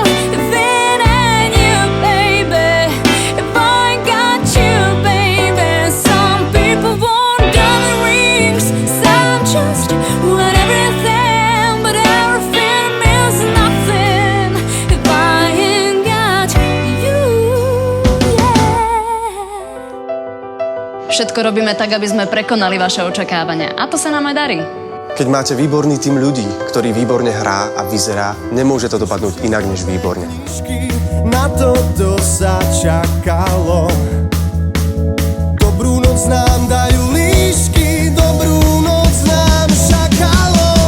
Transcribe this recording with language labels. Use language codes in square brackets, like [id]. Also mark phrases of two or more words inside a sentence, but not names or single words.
[en] If it ain't you, baby, if I got you, baby. Some people want diamond rings, some just want everything, but everything means nothing if I ain't got you, yeah. [sk] Všetko robíme tak, aby sme prekonali vaše očakávania. A to sa nám aj darí. Keď máte výborný tým ľudí, ktorý výborne hrá a vyzerá, nemôže to dopadnúť inak než výborne. Na toto sa čakalo. Dobrú noc nám dajú líšky, dobrú noc nám šakalom.